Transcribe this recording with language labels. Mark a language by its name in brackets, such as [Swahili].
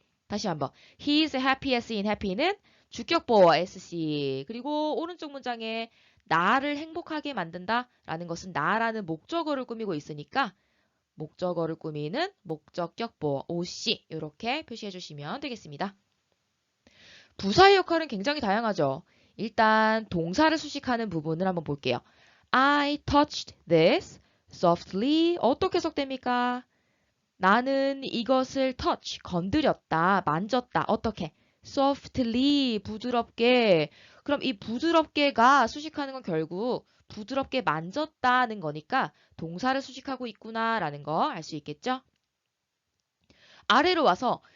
[Korean] 다시 한번 [English] He is happiest [Korean] in happy는 주격 보호 SC 그리고 오른쪽 문장에 나를 행복하게 만든다 라는 것은 나라는 목적어를 꾸미고 있으니까 목적어를 꾸미는 목적격 보호 OC 이렇게 표시해 주시면 되겠습니다. 부사의 역할은 굉장히 다양하죠. 일단 동사를 수식하는 부분을 한번 볼게요. [English] I touched this softly [Korean] 어떻게 해석됩니까? 나는 이것을 touch, 건드렸다, 만졌다. 어떻게? softly, 부드럽게. 그럼 이 부드럽게가 수식하는 건 결국 부드럽게 만졌다는 거니까 동사를 수식하고 있구나라는 거 알 수 있겠죠? 아래로 와서